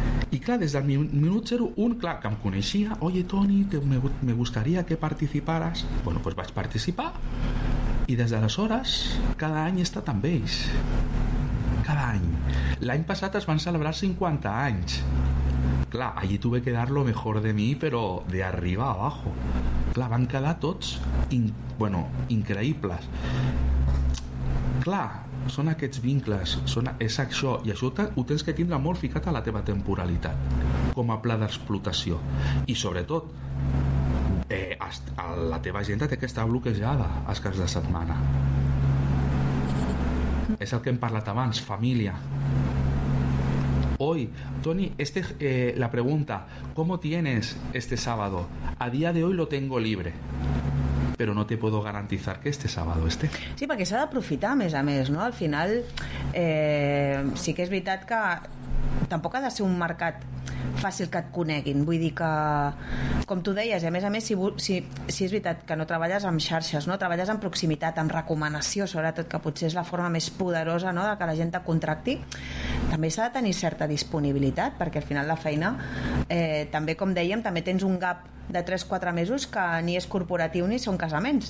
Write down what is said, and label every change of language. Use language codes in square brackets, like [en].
[ca] I clar, des del minut 0, un, clar, que em coneixia, [es] oye, Toni, me gustaría que participaras. Bueno, pues [ca] vaig participar, i des d'aleshores, cada any he estat amb ells. Cada any. L'any passat es van celebrar 50 anys. [es] Clar, allí tuve que dar lo mejor de mí, pero de arriba a abajo. [ca] Clar, van quedar tots increïbles. Clar, són aquests vincles, és això, i això ho tens que tindre molt ficat a la teva temporalitat, com a pla d'explotació. I sobretot, la teva agenda té que estar bloquejada els caps de setmana. És el que hem parlat abans, família. [es] Hoy, Toni, la pregunta, ¿cómo tienes este sábado? A día de hoy lo tengo libre, pero no te puedo garantizar que este sábado esté. [ca] Sí, perquè s'ha d'aprofitar, a més, no? Al final, sí que és veritat que tampoc ha de ser un mercat fàcil que et coneguin. Vull dir que, com tu deies, a més, si és veritat que no treballes amb xarxes, no? Treballes en proximitat, amb recomanació, sobretot, que potser és la forma més poderosa, no?, de que la gent te contracti, també s'ha de tenir certa disponibilitat, perquè al final la feina, també, com dèiem, també tens un gap de 3-4 mesos que ni és corporatiu ni són casaments.